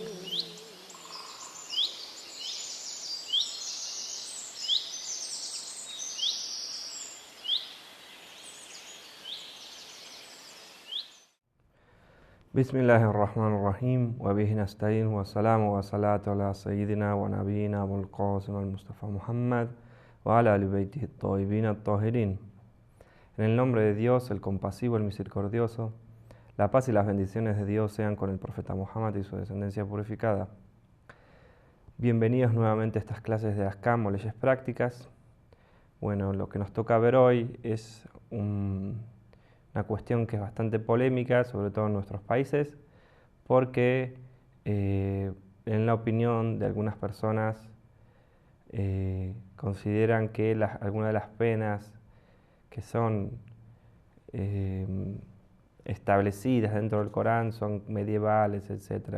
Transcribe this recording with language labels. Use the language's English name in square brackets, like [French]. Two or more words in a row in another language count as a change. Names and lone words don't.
[Arabic] بسم الله الرحمن الرحيم وبه نستعين والسلام والصلاة على سيدنا ونبينا أبو القاسم المصطفى Muhammad وعلى آل بيته الطيبين الطاهرين. [Spanish] En el nombre de Dios, el compasivo, el misericordioso, la paz y las bendiciones de Dios sean con el profeta Muhammad y su descendencia purificada. Bienvenidos nuevamente a estas clases de Ahkam o leyes prácticas. Bueno, lo que nos toca ver hoy es una cuestión que es bastante polémica, sobre todo en nuestros países, porque en la opinión de algunas personas consideran que algunas de las penas que son establecidas dentro del Corán son medievales, etc.